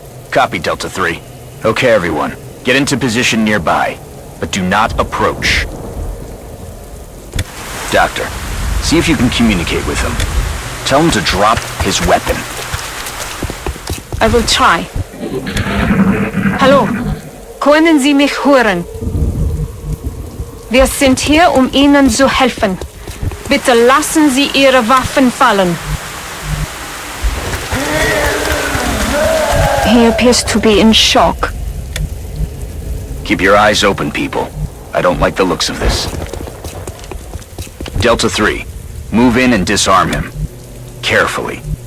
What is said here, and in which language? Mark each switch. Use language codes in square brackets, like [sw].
[en] Copy, Delta 3. Okay, everyone. Get into position nearby, but do not approach. Doctor, see if you can communicate with him. Tell him to drop his weapon. I will try. [de] Hallo, können Sie mich hören? Wir sind hier, um Ihnen zu helfen. Bitte lassen Sie Ihre Waffen fallen. [en] He appears to be in shock. Keep your eyes open, people. I don't like the looks of this. Delta 3, move in and disarm him. Carefully.